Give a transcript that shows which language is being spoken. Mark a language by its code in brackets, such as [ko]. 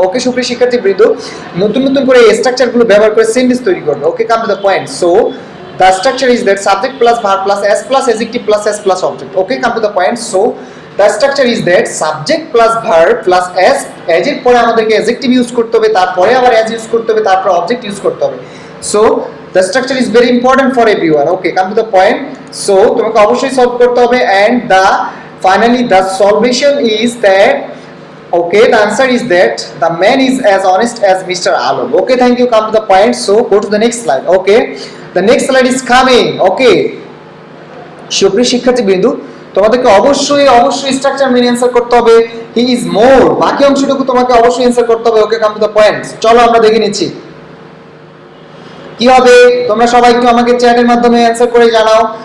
[bn] ওকে সুপ্রিয় শিক্ষার্থীবৃন্দ, নতুন নতুন করে এই স্ট্রাকচারগুলো ব্যবহার করে সেন্টেন্স তৈরি করবে। [en] Okay, come to the point. So the structure is that subject plus verb plus adjective plus s plus object. Okay, come to the point. So the structure is that subject plus verb plus as [bn] এর পরে আমাদেরকে adjective use করতে হবে, তারপরে আবার as use করতে হবে, তারপর object ইউজ করতে হবে। [en] So the structure is very important for everyone. Okay, come to the point. So [bn] তোমাকে অবশ্যই সলভ করতে হবে [en] and finally the solution is that, okay, the answer is that the man is as honest as Mr. Alon. Okay, thank you, come to the point. So go to the next slide. Okay, the next slide is coming. [bn] Okay, সুপ্রিয় শিক্ষার্থীবৃন্দু, তোমাদেরকে অবশ্যই structure মেনে answer করতে হবে। He is more, বাকি অংশটুকু তোমাকে অবশ্যই অ্যানসার করতে হবে। [en] Okay, come to the point. [bn] চলো আমরা দেখে নিচ্ছি কি হবে, তোমরা সবাই একটু আমাকে চ্যাটের মাধ্যমে অ্যানসার করে জানাও।